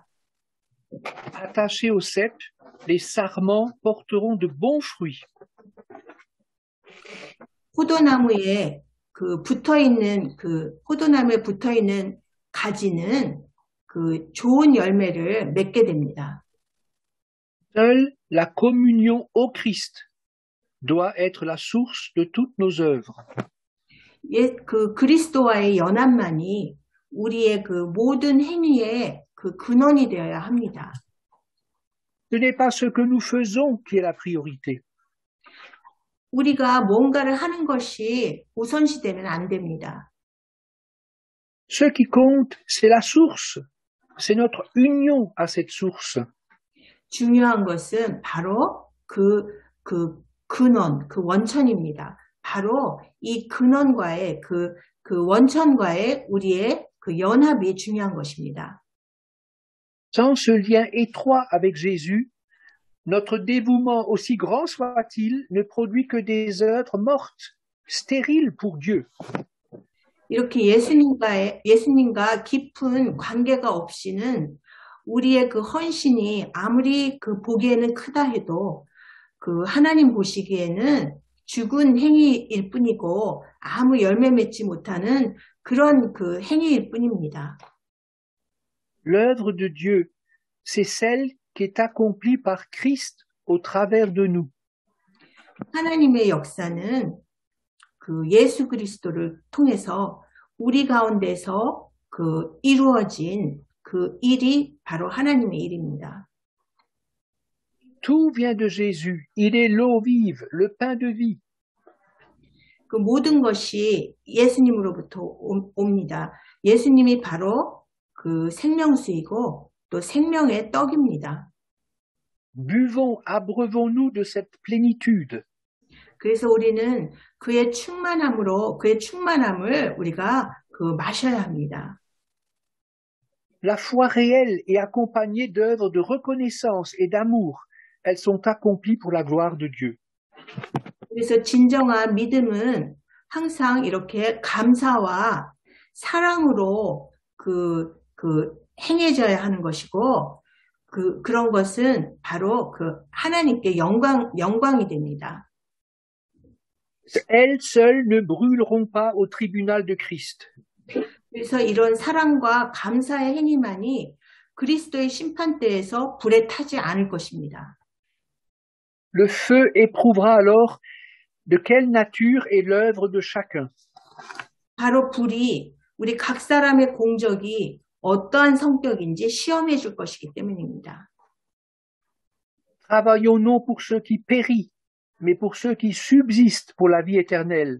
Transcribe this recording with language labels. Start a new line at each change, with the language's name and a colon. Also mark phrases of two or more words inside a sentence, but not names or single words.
French: Attachés au cep, les sarments porteront de bons fruits.
Korean: 포도나무에 포도나무에 붙어 있는 가지는 그 좋은 열매를 맺게 됩니다.
French: Seule la communion au Christ doit être la source de toutes nos œuvres.
Korean: 그 그리스도와의 연합만이 우리의 그 모든 행위의 그 근원이 되어야 합니다.
French: Ce n'est pas ce que nous faisons qui est la priorité. 우리가 뭔가를 하는 것이 우선시되면 안 됩니다. Ce qui compte, c'est la source. C'est notre union à cette source.
Korean: 중요한 것은 바로 그 근원, 그 원천입니다. 바로 이 근원과의 그 원천과의 우리의 그 연합이 중요한 것입니다.
French: Sans ce lien étroit avec Jésus, notre dévouement, aussi grand soit-il, ne produit que des œuvres mortes, stériles pour Dieu.
Korean: 이렇게 예수님과 깊은 관계가 없이는 우리의 그 헌신이 아무리 그 보기에는 크다 해도 그 하나님 보시기에는 죽은 행위일 뿐이고 아무 열매 맺지 못하는 그런 그 행위일 뿐입니다.
French: L'œuvre de Dieu, c'est celle qui est accomplie par Christ au travers de nous.
Korean: 하나님의 역사는 그 예수 그리스도를 통해서 우리 가운데서 그 이루어진 그 일이 바로 하나님의 일입니다.
French: Tout vient de Jésus. Il est l'eau vive, le pain de vie.
Korean: 그 모든 것이 예수님으로부터 옵니다. 예수님이 바로 그 생명수이고 또 생명의 떡입니다.
French: Buvons, abreuvons-nous de cette plénitude.
Korean: 그래서 우리는 그의 충만함을 우리가 마셔야 합니다.
French: La foi réelle est accompagnée d'œuvres de reconnaissance et d'amour. Elles sont accomplies pour la gloire de Dieu.
Korean: 그래서 진정한 믿음은 항상 이렇게 감사와 사랑으로 행해져야 하는 것이고, 그런 것은 바로 하나님께 영광이 됩니다.
French: Elles seules ne brûleront pas au tribunal de Christ.
Korean: 그래서 이런 사랑과 감사의 행위만이 그리스도의 심판대에서 불에 타지 않을 것입니다.
French: Le feu éprouvera alors de quelle nature est l'œuvre de chacun.
Korean: 바로 불이 우리 각 사람의 공적이 어떠한 성격인지 시험해 줄 것이기 때문입니다.
French: Travaillons non pour ceux qui périssent, mais pour ceux qui subsistent pour la vie éternelle.